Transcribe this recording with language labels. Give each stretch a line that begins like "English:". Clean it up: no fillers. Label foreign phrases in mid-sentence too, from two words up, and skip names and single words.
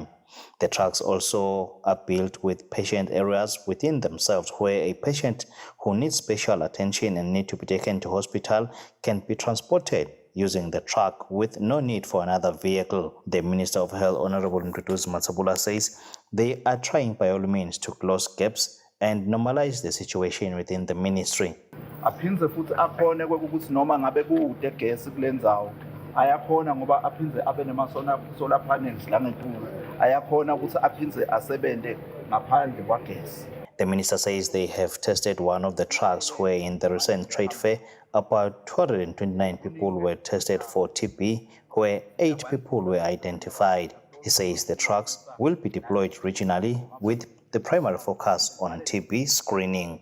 English: The trucks also are built with patient areas within themselves where a patient who needs special attention and need to be taken to hospital can be transported using the truck with no need for another vehicle. The Minister of Health, Honorable Mduduzi Matsabula, says they are trying by all means to close gaps and normalize the situation within the ministry.
Swati: Aphindze futhi akhone ukuthi noma ngabe kude gesi kulendzawo ayakhona ngoba aphindze abe
English: solar panels
Swati: la ngetulu ayakhona ukuthi aphindze asebente ngaphandle kwagesi.
English: The minister says they have tested one of the trucks where in the recent trade fair, about 229 people were tested for TB, where 8 people were identified. He says the trucks will be deployed regionally with the primary focus on TB screening.